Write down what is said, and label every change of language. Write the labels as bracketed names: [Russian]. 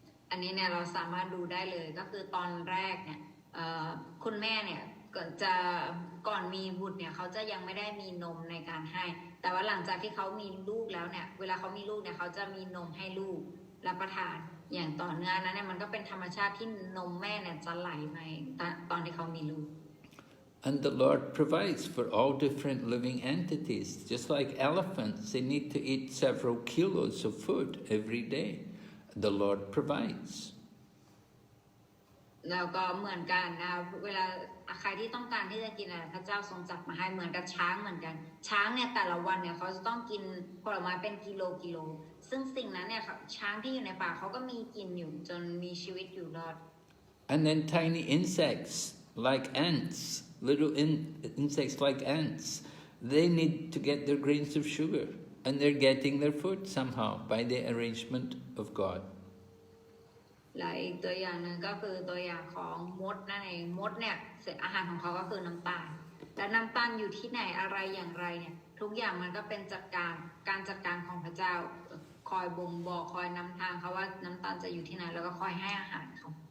[Thai] อันนี้เนี่ยเราสามารถดูได้เลยก็คือตอนแรกเนี่ยคุณแม่เนี่ยก่อนมีบุตรเนี่ยเขาจะยังไม่ได้มีนมในการให้แต่ว่าหลังจากที่เขามีลูกแล้วเนี่ยเวลาเขามีลูกเนี่ยเขาจะมีนมให้ลูกรับประทานอย่างต่อเนื่องนั้นเนี่ยมันก็เป็นธรรมชาติที่นมแม่เนี่ยจะไหลมาตอนที่เขามีลูก [English] And the Lord provides for all different living entities. Just like elephants, they need to eat several kilos of food every day. The Lord provides. [Thai] แล้วก็เหมือนกันนะเวลาใครที่ต้องการที่จะกินอะไรพระเจ้าทรงจัดมาให้เหมือนกับช้างเหมือนกันช้างเนี่ยแต่ละวันเนี่ยเขาจะต้องกินผลไม้เป็นกิโลซึ่งสิ่งนั้นเนี่ยช้างที่อยู่ในป่าเขาก็มีกินอยู่จนมีชีวิตอยู่รอด [English] And then tiny insects like ants, little insects like ants, they need to get their grains of sugar, and they're getting their food somehow by the arrangement of God. [Thai] และอีกตัวอย่างหนึ่งก็คือตัวอย่างของมดนั่นเองมดเนี่ยอาหารของเขาก็คือน้ำตาลและน้ำตาลอยู่ที่ไหนอะไรอย่างไรเนี่ยทุกอย่างมันก็เป็นการจัดการของพระเจ้าคอยบ่งบอกคอยนำทางเขาว่าน้ำตาลจะอยู่ที่ไหนแล้วก็คอยให้อาหารเขา